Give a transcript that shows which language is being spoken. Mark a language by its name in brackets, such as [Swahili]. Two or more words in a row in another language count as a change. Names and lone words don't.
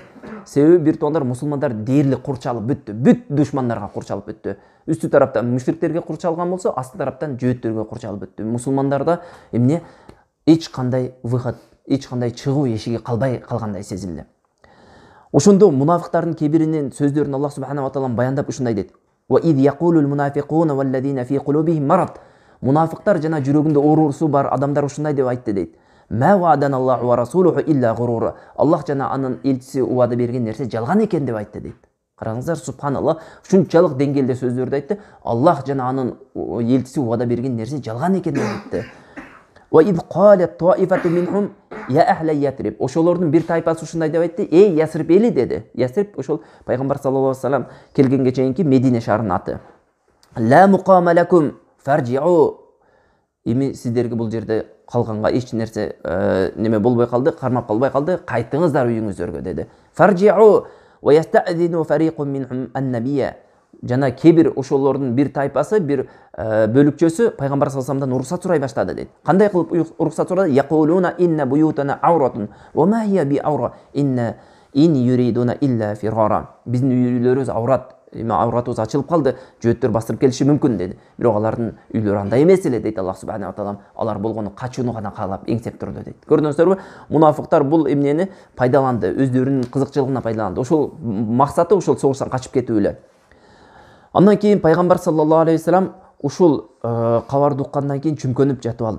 [Kyrgyz] Себеби бир туугандар, мусулмандар дээрлик курчалып бүттү. Бүт душмандарга курчалып бүттү. Үстү тараптан мушриктерге курчалган болсо, асты тараптан жөөттөргө курчалып бүттү. Мусулмандарда эмне эч кандай выход, эч кандай чыгуу эшиги калбай калгандай сезилди. Ошондо мунафыктардын кээ биринин сөздөрүн Аллах [Arabic] سبحانه وتعالى [Kyrgyz] баяндап ушундай дейт: [Arabic] "وإذ يقول المنافقون والذين في قلوبهم مرض". [Kyrgyz] Мунафыктар жана жүрөгүндө оорусу бар адамдар ушундай деп айтты дейт: [Arabic] "ما وعدنا الله ورسوله إلا غرورا". [Kyrgyz] Аллах жана анын элчиси убада берген нерсе жалган экен деп айтты дейт. Караңыздар, субханаллах, ушунчалык деңгээлде сөздөрдү айтты. Аллах жана анын элчиси убада берген нерсе жалган экен деп айтты. [Arabic] وإذ قالت طائفة منهم يا أهل يثرب. [Kyrgyz] Ошолордун бир тайпасы ушундай деп айтты: "Эй Ясриб эли" деди. Ясриб ошол пайгамбар [Arabic] صلى الله عليه وسلم [Kyrgyz] келгенге чейинки Медине шаарынын аты. [Arabic] "لا مقام لكم فارجعوا". [Kyrgyz] Эми сиздерге бул жерде калганга эч нерсе неме болбой калды, кармап калбай калды, кайтыңыздар үйүңүздөргө деди. [Arabic] فارجعوا ويستأذن فريق منهم النبي. [Kyrgyz] Жана кебир ошолордун бир тайпасы, бир бөлүкчөсү пайгамбар [Arabic] صلى الله عليه وسلم [Kyrgyz] уруксат сурай баштады дейт. Кандай кылып уруксат сурады? [Arabic] يقولون إن بيوتنا عورة وما هي بعورة إن يريدون إلا فرارا. [Kyrgyz] Биздин үйлөрүбүз аурат, эми ауратыбыз ачылып калды, жөөттөр бастырып келиши мүмкүн деди. Бирок алардын үйлөрү андай эмес эле дейт Аллах [Arabic] سبحانه وتعالى. [Kyrgyz] Алар болгону качууну гана каалап эңсеп турду дейт. Көрдүңүздөрбү? Мунафыктар бул эмнени пайдаланды, өздөрүнүн кызыкчылыгына пайдаланды. Ошол максаты ошол согуштан качып кетүү эле. Андан кийин пайгамбар [Arabic] صلى الله عليه وسلم [Kyrgyz] ушул кабарды уккандан кийин чүмкөнүп жатып алды.